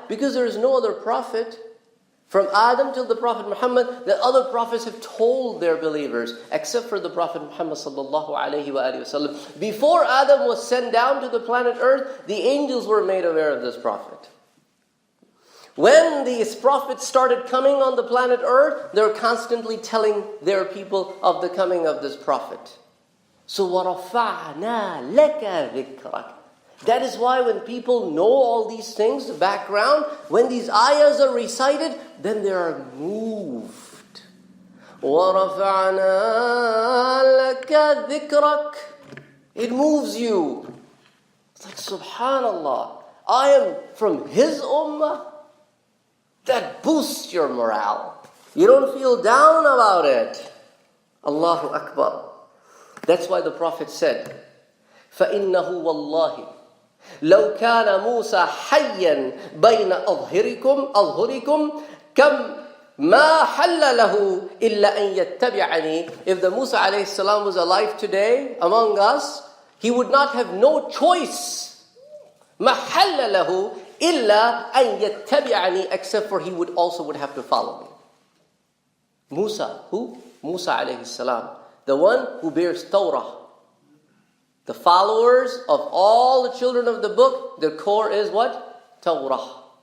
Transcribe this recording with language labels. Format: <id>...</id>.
<en>Because there is no other prophet, from Adam till the Prophet Muhammad, that other prophets have told their believers, except for the Prophet Muhammad sallallahu alayhi wa sallam. Before Adam was sent down to the planet Earth, the angels were made aware of this prophet. When these prophets started coming on the planet Earth, they were constantly telling their people of the coming of this prophet. So,</en> <ar>وَرَفَعْنَا لَكَ ذِكْرَكَ.</ar> <en>That is why when people know all these things, the background, when these ayahs are recited, then they are moved.</en> <ar>وَرَفَعْنَا لَكَ ذِكْرَكَ.</ar> <en>It moves you. It's like, subhanallah, I am from his ummah. That boosts your morale. You don't feel down about it.</en> <ar>Allahu Akbar.</ar> <en>That's why the Prophet said,</en> <ar>فَإِنَّهُ وَاللَّهِ لَوْ كَانَ مُوسَى حَيًّا بَيْنَ أَظْهُرِكُمْ كَمْ مَا حَلَّ لَهُ إِلَّا أَن يَتَّبِعَنِي.</ar> <en>If the Musa alayhi salam was alive today among us, he would not have no choice.</en> <ar>مَا حَلَّ لَهُ إِلَّا أَن يَتَّبِعَنِي.</ar> <en>Except for he would have to follow me. Musa, who? Musa alayhi salam. The one who bears Torah. The followers of all the children of the book, their core is what? Torah.</en>